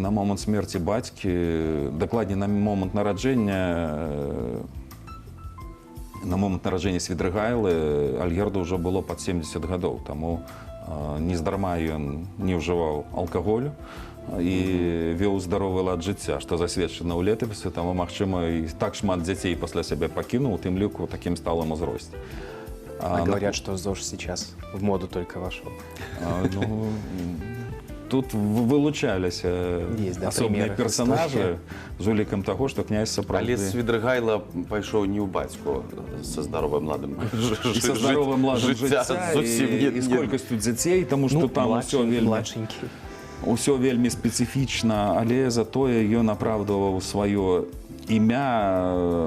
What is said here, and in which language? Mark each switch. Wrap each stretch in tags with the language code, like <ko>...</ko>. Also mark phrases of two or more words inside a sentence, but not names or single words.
<be>На момант смерці бацькі, дакладней на момант нараджэння Свідрыгайлы Альгерду ўжо было пад 70 гадоў, таму нездарма ён не ўжываў алкаголю і вёў здаровы лад жыцця, што засведчана ў летапісе, таму, магчыма, і так шмат дзяцей пасля сябе пакінуў, у тым ліку ў такім сталым узросце.</be> <ru>Говорят, что ЗОЖ сейчас в моду только вошел.</ru> <be>Тут вылучаліся асобныя персонажы з улікам таго, што князь сапраўды... Але Свідрыгайла пайшоў не ў бацьку са здаровым ладам Са здаровым ладам жыцця і з колькасцю дзяцей, таму што там усё вельмі спецыфічна, але затое ён апраўдваў сваё імя.</be>